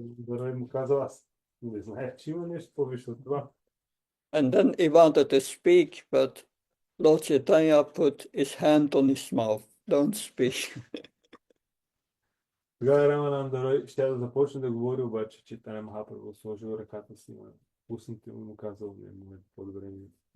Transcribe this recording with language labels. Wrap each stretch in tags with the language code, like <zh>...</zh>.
<bg>Рай му каза, аз не знаех, че има нещо повече от това.</bg> <en>And then he wanted to speak, but Lord Chaitanya put his hand on his mouth. Don't speak.</en> <bg>Тогава Рамананда Рой ще да започне да говори, обаче Чайтаня Махапрабху сложил ръката си на устните му и му казал, не, по-добре ми.</bg>